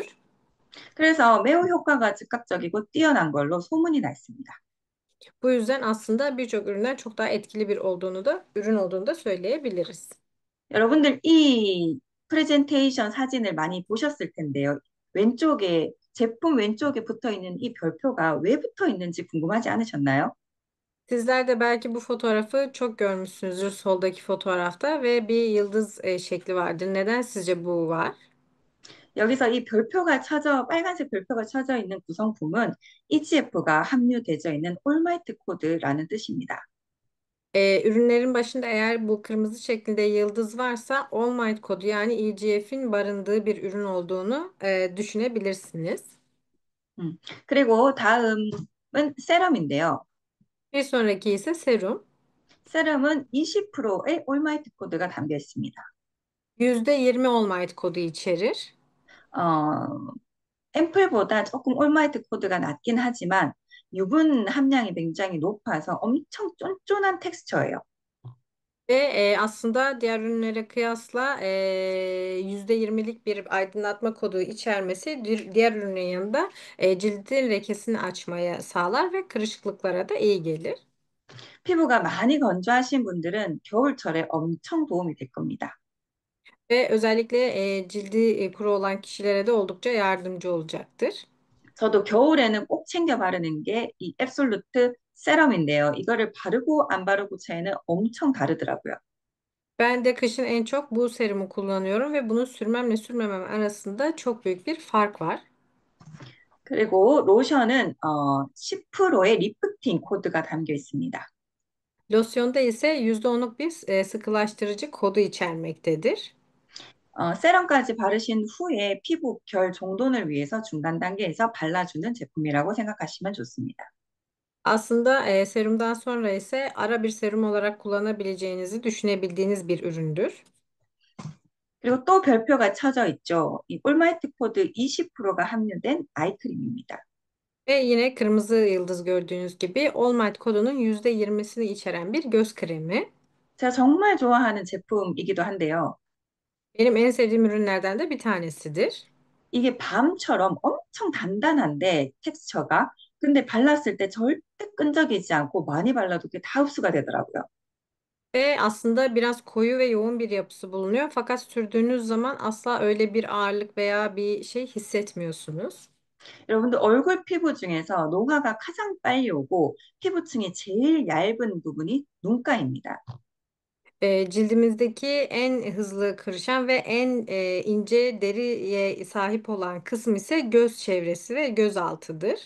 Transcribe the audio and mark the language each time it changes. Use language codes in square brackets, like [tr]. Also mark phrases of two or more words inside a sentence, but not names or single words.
[ko] 그래서 매우 효과가 즉각적이고 뛰어난 걸로 소문이 나 있습니다. [tr] Bu yüzden aslında birçok üründen çok daha etkili bir ürün olduğunu da söyleyebiliriz. [ko] 여러분들 이 프레젠테이션 사진을 많이 보셨을 텐데요. 제품 왼쪽에 붙어 있는 이 별표가 왜 붙어 있는지 궁금하지 않으셨나요? [tr] Sizler de belki bu fotoğrafı çok görmüşsünüzdür soldaki fotoğrafta ve bir yıldız şekli vardır. Neden sizce bu var? [ko] 여기서 빨간색 별표가 쳐져 있는 구성품은 EGF가 함유되어 있는 올마이트 코드라는 뜻입니다. [tr] Ürünlerin başında eğer bu kırmızı şeklinde yıldız varsa All Might kodu yani EGF'in barındığı bir ürün olduğunu düşünebilirsiniz. [ko] 음, 그리고 다음은 세럼인데요. [tr] Bir sonraki ise serum. [ko] 세럼은 20%의 올마이트 코드가 담겨 있습니다. [tr] %20 All Might kodu içerir. [ko] 어, 앰플보다 조금 올마이트 코드가 낮긴 하지만 유분 함량이 굉장히 높아서 엄청 쫀쫀한 텍스처예요. [tr] Ve aslında diğer ürünlere kıyasla %20'lik bir aydınlatma kodu içermesi diğer ürünün yanında cildin lekesini açmaya sağlar ve kırışıklıklara da iyi gelir. [ko] 피부가 많이 건조하신 분들은 겨울철에 엄청 도움이 될 겁니다. [tr] Ve özellikle cildi kuru olan kişilere de oldukça yardımcı olacaktır. [ko] 저도 겨울에는 꼭 챙겨 바르는 게 이 앱솔루트 세럼인데요. 이거를 바르고 안 바르고 차이는 엄청 다르더라고요. [tr] Ben de kışın en çok bu serumu kullanıyorum ve bunu sürmemle sürmemem arasında çok büyük bir fark var. [ko] 그리고 로션은 10%의 리프팅 코드가 담겨 있습니다. [tr] Losyonda ise %10'luk bir sıkılaştırıcı kodu içermektedir. [ko] 세럼까지 바르신 후에 피부 결 정돈을 위해서 중간 단계에서 발라주는 제품이라고 생각하시면 좋습니다. [tr] Aslında serumdan sonra ise ara bir serum olarak kullanabileceğinizi düşünebildiğiniz bir üründür. [ko] 그리고 또 별표가 쳐져 있죠. 이 올마이트 코드 20%가 함유된 아이크림입니다. [tr] Ve yine kırmızı yıldız gördüğünüz gibi All Might kodunun %20'sini içeren bir göz kremi. [ko] 제가 정말 좋아하는 제품이기도 한데요. [tr] Benim en sevdiğim ürünlerden de bir tanesidir. [ko] 이게 밤처럼 엄청 단단한데 텍스처가 근데 발랐을 때 절대 끈적이지 않고 많이 발라도 그게 다 흡수가 되더라고요. [tr] Ve aslında biraz koyu ve yoğun bir yapısı bulunuyor. Fakat sürdüğünüz zaman asla öyle bir ağırlık veya bir şey hissetmiyorsunuz. [ko] 여러분들 얼굴 피부 중에서 노화가 가장 빨리 오고 피부층이 제일 얇은 부분이 눈가입니다. [tr] Cildimizdeki en hızlı kırışan ve en ince deriye sahip olan kısım ise göz çevresi ve göz altıdır.